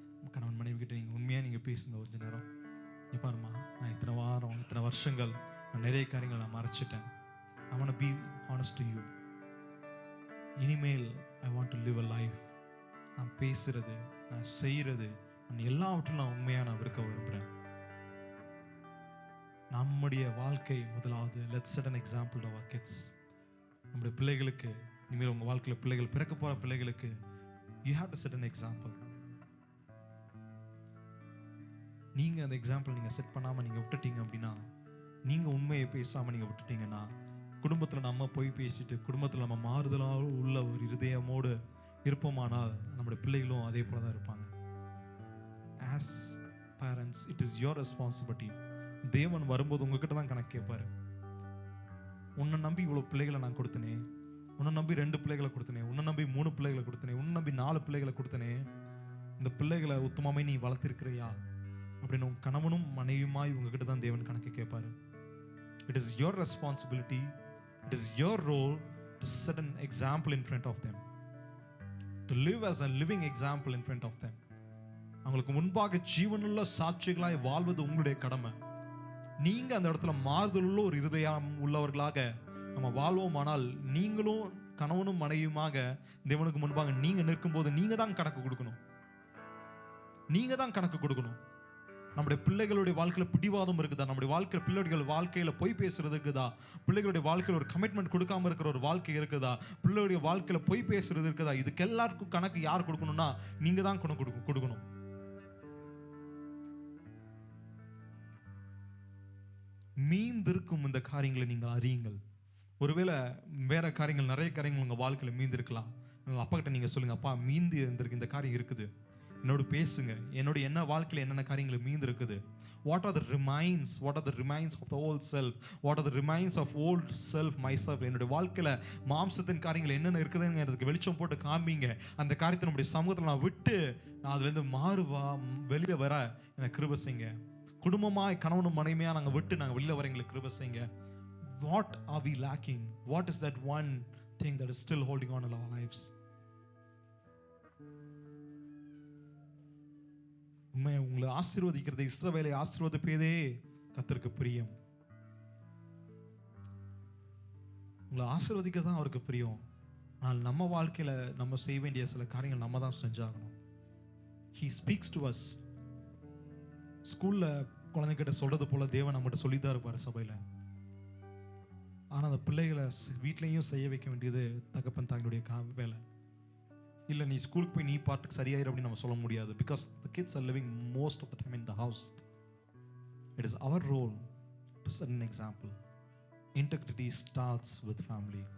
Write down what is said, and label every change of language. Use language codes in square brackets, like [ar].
[ta] கணவன் மனைவி கிட்ட நீங்க உண்மையா நீங்க பேசுங்க கொஞ்ச நேரம். நீ பாருமா, நான் இத்தனை வாரம் இத்தனை வருஷங்கள் நான் நிறைய காரியங்கள் நான் மறைச்சிட்டேன். [en] I want to be honest to you. இனிமேல் I want to live a life. [ta] நான் பேசுறது, நான் செய்யறது, நான் எல்லாவற்றிலும் நான் உண்மையா நான் இருக்க விரும்புகிறேன். நம்முடைய வாழ்க்கை முதலாவது. [en] let's set an example to our kids. [ta] நம்முடைய பிள்ளைகளுக்கு, இனிமேல் உங்கள் வாழ்க்கையில் பிள்ளைகள் பிறக்க போகிற பிள்ளைகளுக்கு [en] you have to set an example. [ta] நீங்கள் அந்த எக்ஸாம்பிள் நீங்கள் செட் பண்ணாமல் நீங்கள் விட்டுட்டீங்க அப்படின்னா, நீங்கள் உண்மையை பேசாமல் நீங்கள் விட்டுட்டீங்கன்னா, குடும்பத்தில் நம்ம போய் பேசிட்டு குடும்பத்தில் நம்ம மாறுதலாக உள்ள ஒரு இருதயமோடு இருப்போமானால் நம்முடைய பிள்ளைகளும் அதே போல தான் இருப்பாங்க. [en] As parents it is your responsibility. [ta] தேவன் வரும்போது உங்ககிட்ட தான் கணக்கு கேட்பாரு. உன்னை நம்பி இவ்வளோ பிள்ளைகளை நான் கொடுத்தனே, உன்னை நம்பி 2 பிள்ளைகளை கொடுத்தனே, உன்னை நம்பி 3 பிள்ளைகளை கொடுத்தனே, உன்னை நம்பி 4 பிள்ளைகளை கொடுத்தனே, இந்த பிள்ளைகளை உத்தமமே நீ வளர்த்திருக்கிறியா அப்படின்னு உங்க கணவனும் மனைவியுமாய் உங்ககிட்ட தான் தேவன் கணக்கு கேட்பாரு. [en] It is your responsibility, it is your role to set an example in front of them, to live as a living example in front of them. [ta] அவங்களுக்கு முன்பாக ஜீவனுள்ள சாட்சிகளாய் வாழ்வது உங்களுடைய கடமை. நீங்க அந்த இடத்துல மாறுதலுள்ள ஒரு இருதயம் உள்ளவர்களாக நம்ம வாழ்வோமானால், நீங்களும் கணவனும் மனைவியுமாக தேவனுக்கு முன்பாக நீங்க நிற்கும்போது நீங்க தான் கணக்கு கொடுக்கணும். நீங்க தான் கணக்கு கொடுக்கணும். நம்முடைய பிள்ளைகளுடைய வாழ்க்கையில பிடிவாதம் இருக்குதா, நம்முடைய பிள்ளைகள் வாழ்க்கையில பொய் பேசுறது இருக்குதா, பிள்ளைகளுடைய வாழ்க்கையில் ஒரு கமிட்மெண்ட் கொடுக்காம இருக்கிற ஒரு வாழ்க்கை இருக்குதா, பிள்ளைகளுடைய வாழ்க்கையில பொய் பேசுறது இருக்குதா, இதுக்கு எல்லாருக்கும் கணக்கு யார் கொடுக்கணும்னா நீங்க தான் கொடுக்கணும். மீந்திருக்கும் இந்த காரியங்களை நீங்கள் அறியுங்கள். ஒருவேளை வேற காரியங்கள், நிறைய காரியங்கள் உங்க வாழ்க்கையில மீந்திருக்கலாம். அப்பா கிட்ட நீங்க சொல்லுங்க, அப்பா மீந்து இருந்திருக்கு இந்த காரியம் இருக்குது, என்னோட பேசுங்க. என்னோட என்ன வாழ்க்கையில் என்னென்ன காரியங்கள் மீந்து இருக்குது. [en] What are the remains of the old self? What are the remains of old self, myself? [ta] என்னுடைய வாழ்க்கையில் மாம்சத்தின் காரியங்கள் என்னென்ன இருக்குதுங்கிறதுக்கு வெளிச்சம் போட்டு காமிங்க. அந்த காரியத்தை நம்முடைய சமூகத்தில் நான் விட்டு நான் அதுலேருந்து வெளியே வர எனக்கு கிருபை செய்யுங்க. குடும்பமாய் கணவனும் மனைவியாக நாங்கள் விட்டு நாங்கள் வெளியில் வர எங்களுக்கு கிருபை செய்யுங்க. [en] What are we lacking? What is that one thing that is still holding on in our lives? [ta] உங்களை ஆசீர்வதிக்கிறது, இஸ்ரவேலை ஆசீர்வதிப்பதே கர்த்தருக்கு பிரியம். உங்களை ஆசீர்வதிக்க தான் அவருக்கு பிரியம். ஆனால் நம்ம வாழ்க்கையில நம்ம செய்ய வேண்டிய சில காரியங்கள் நம்ம தான் செஞ்சாகணும். [en] He speaks to us. [ta] ஸ்கூல்ல குழந்தைகிட்ட சொல்றது போல தேவன் நம்மகிட்ட சொல்லிதான் இருப்பாரு சபையில. ஆனா அந்த பிள்ளைகளை வீட்லயும் செய்ய வைக்க வேண்டியது தகப்பன் தாங்களுடைய வேலை. இல்லை நீ ஸ்கூலுக்கு போய் நீ பாட்டுக்கு சரியாயிரு அப்படின்னு நம்ம சொல்ல முடியாது. [en] Because the kids are living most of the time in the house. It is our role to set an example. Integrity starts with family.